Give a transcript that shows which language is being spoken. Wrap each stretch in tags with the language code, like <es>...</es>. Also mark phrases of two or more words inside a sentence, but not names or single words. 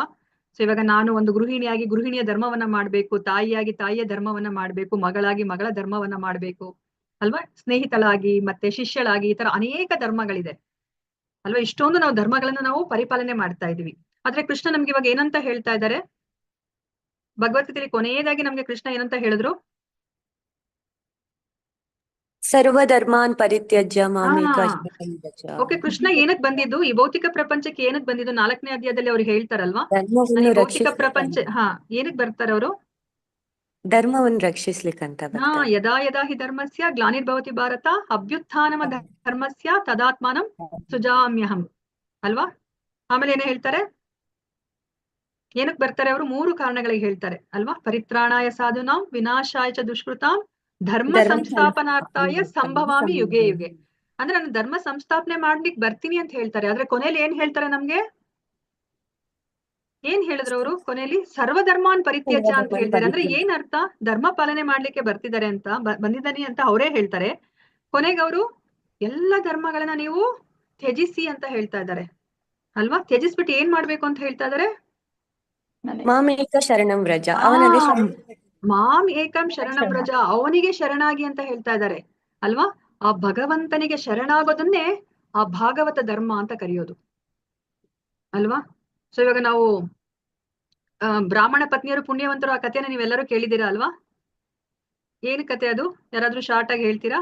<kn>ಸೊ ಇವಾಗ ನಾನು ಒಂದು ಗೃಹಿಣಿಯಾಗಿ ಗೃಹಿಣಿಯ ಧರ್ಮವನ್ನ ಮಾಡ್ಬೇಕು, ತಾಯಿಯಾಗಿ ತಾಯಿಯ ಧರ್ಮವನ್ನ ಮಾಡ್ಬೇಕು, ಮಗಳಾಗಿ ಮಗಳ ಧರ್ಮವನ್ನ ಮಾಡ್ಬೇಕು ಅಲ್ವಾ. ಸ್ನೇಹಿತಳಾಗಿ ಮತ್ತೆ ಶಿಷ್ಯಳಾಗಿ ಈ ತರ ಅನೇಕ ಧರ್ಮಗಳಿದೆ ಅಲ್ವಾ. ಇಷ್ಟೊಂದು ನಾವು ಧರ್ಮಗಳನ್ನ ನಾವು ಪರಿಪಾಲನೆ ಮಾಡ್ತಾ ಇದೀವಿ. ಆದ್ರೆ ಕೃಷ್ಣ ನಮ್ಗೆ ಇವಾಗ ಏನಂತ ಹೇಳ್ತಾ ಇದ್ದಾರೆ ಭಗವದ್ಗೀತೆಯಲ್ಲಿ ಕೊನೆಯದಾಗಿ ನಮ್ಗೆ ಕೃಷ್ಣ ಏನಂತ ಹೇಳಿದ್ರು?</kn> <sa>ಸರ್ವಧರ್ಮಾನ್ ಪರಿತ್ಯಜ್ಯ ಮಾಮೇಕ ಶರಣಂ ವ್ರಜ.</sa> <kn>ಓಕೆ, ಕೃಷ್ಣ ಏನಕ್ ಬಂದಿದ್ದು ಈ ಭೌತಿಕ ಪ್ರಪಂಚಕ್ಕೆ? ಏನಕ್ ಬಂದಿದ್ದು? 4ನೇ ಅಧ್ಯಾಯದಲ್ಲಿ ಅವ್ರು ಹೇಳ್ತಾರಲ್ವಾ, ನಾನು ಧರ್ಮವನ್ನು ಈ ಭೌತಿಕ ಪ್ರಪಂಚ ರಕ್ಷಿಸ್ಲಿಕ್ಕೆ ಏನಕ್ ಬರ್ತಾರೆ ಅವರು? ಧರ್ಮವನ್ನು ರಕ್ಷಿಸ್ಲಿಕ್ಕಂತ ಬರ್ತಾರೆ.</kn> <sa>ಯದಾ ಯದಾ ಹಿ ಧರ್ಮಸ್ಯ ಗ್ಲಾನಿರ್ಭವತಿ ಭಾರತ ಅಭ್ಯುತ್ಥಾನಮ ಧರ್ಮಸ್ಯ ತದಾತ್ಮಾನಂ ಸುಜಾಮ್ಯಹಂ ಅಲ್ವಾ.</sa> <kn>ಆಮೇಲೆ ಏನೇ ಹೇಳ್ತಾರೆ, ಏನಕ್ ಬರ್ತಾರೆ ಅವರು? 3 ಕಾರಣಗಳಿಗೆ ಹೇಳ್ತಾರೆ ಅಲ್ವಾ.</kn> <sa>ಪರಿತ್ರಾಣಾಯ ಸಾಧುನಾಂ ವಿನಾಶಾಯ ಚ ದುಷ್ಕೃತಾಂ ಧರ್ಮ ಸಂಸ್ಥಾಪನಾರ್ಥಾಯ ಸಂಭವಾಮಿ ಯುಗೆ ಯುಗೆ.</sa> <kn>ಅಂದ್ರೆ ನಾನು ಧರ್ಮ ಸಂಸ್ಥಾಪನೆ ಮಾಡ್ಲಿಕ್ಕೆ ಬರ್ತೀನಿ ಅಂತ ಹೇಳ್ತಾರೆ. ಆದ್ರೆ ಕೊನೆಯಲ್ಲಿ ಏನ್ ಹೇಳ್ತಾರೆ ನಮ್ಗೆ? ಏನ್ ಹೇಳಿದ್ರು ಅವರು ಕೊನೆಯಲ್ಲಿ?</kn> <sa>ಸರ್ವಧರ್ಮಾನ್ ಪರಿತ್ಯಜ್ಯ</sa> <kn>ಅಂತ ಹೇಳ್ತಾರೆ. ಅಂದ್ರೆ ಏನ್ ಅರ್ಥ? ಧರ್ಮ ಪಾಲನೆ ಮಾಡ್ಲಿಕ್ಕೆ ಬರ್ತಿದ್ದಾರೆ ಅಂತ ಬಂದಿದ್ದಾನೆ ಅಂತ ಅವರೇ ಹೇಳ್ತಾರೆ. ಕೊನೆಗೆ ಅವರು ಎಲ್ಲ ಧರ್ಮಗಳನ್ನ ನೀವು ತ್ಯಜಿಸಿ ಅಂತ ಹೇಳ್ತಾ ಇದ್ದಾರೆ ಅಲ್ವಾ. ತ್ಯಜಿಸ್ಬಿಟ್ಟು ಏನ್ ಮಾಡ್ಬೇಕು ಅಂತ ಹೇಳ್ತಾ ಇದ್ದಾರೆ?</kn> <sa>ಮಾಮೇಕ ಶರಣಂ ವ್ರಜ, ಅವನಲ್ಲಿ ಮಾಂ ಏಕಂ ಶರಣಂ ವ್ರಜ,</sa> <kn>ಅವನಿಗೆ ಶರಣಾಗಿ ಅಂತ ಹೇಳ್ತಾ ಇದ್ದಾರೆ ಅಲ್ವಾ. ಆ ಭಗವಂತನಿಗೆ ಶರಣಾಗೋದನ್ನೇ ಆ ಭಾಗವತ ಧರ್ಮ ಅಂತ ಕರೆಯೋದು ಅಲ್ವಾ. ಸೊ ಇವಾಗ ನಾವು ಬ್ರಾಹ್ಮಣ ಪತ್ನಿಯರು ಪುಣ್ಯವಂತರು ಆ ಕಥೆನ ನೀವೆಲ್ಲರೂ ಕೇಳಿದ್ದೀರಾ ಅಲ್ವಾ. ಏನ್ ಕತೆ ಅದು? ಯಾರಾದ್ರೂ ಶಾರ್ಟ್ ಆಗಿ ಹೇಳ್ತೀರಾ?</kn>